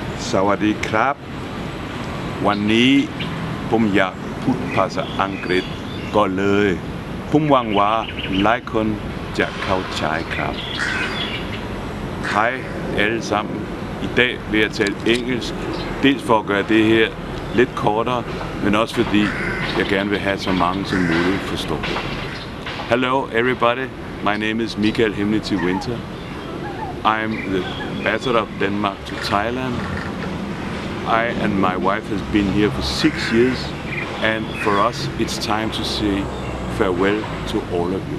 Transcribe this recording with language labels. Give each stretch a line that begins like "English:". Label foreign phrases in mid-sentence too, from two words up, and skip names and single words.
Thai: สวัสดีครับวันนี้ผมอยากพูดภาษาอังกฤษก็เลยผมหวังว่าหลายคนจะเข้าใจครับ
Danish: Hej alle sammen. I dag vil jeg tale engelsk, dels for at gøre det her lidt kortere, men også fordi jeg gerne vil have så mange som muligt forstå det.
English: Hello everybody, my name is Michael Hemnity Winter. I'm the ambassador of Denmark to Thailand. I and my wife has been here for 6 years, and for us it's time to say farewell to all of you.